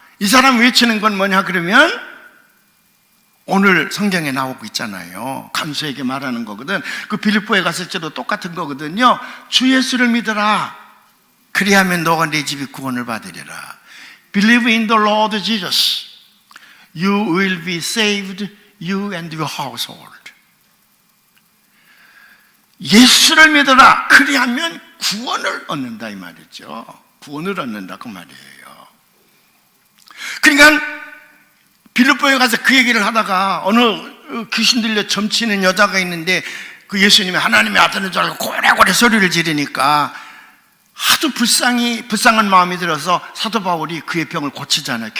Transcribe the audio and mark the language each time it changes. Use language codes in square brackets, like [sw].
[ko] 이 사람 외치는 건 뭐냐 그러면 오늘 성경에 나오고 있잖아요. 간수에게 말하는 거거든. 그 빌립보에 갔을 때도 똑같은 거거든요. 주 예수를 믿어라. 그리하면 너가 내 집이 구원을 받으리라. [en] Believe in the Lord Jesus. You will be saved, you and your household. [ko] 예수를 믿어라. 그리하면 구원을 얻는다 이 말이죠. 구원을 얻는다 그 말이에요. 그러니까 빌립보에 가서 그 얘기를 하다가 어느 귀신 들려 점치는 여자가 있는데 그 예수님이 하나님의 아들인 줄 알고 고래고래 소리를 지르니까 하도 불쌍한 마음이 들어서 사도 바울이 그의 병을 고치잖아요.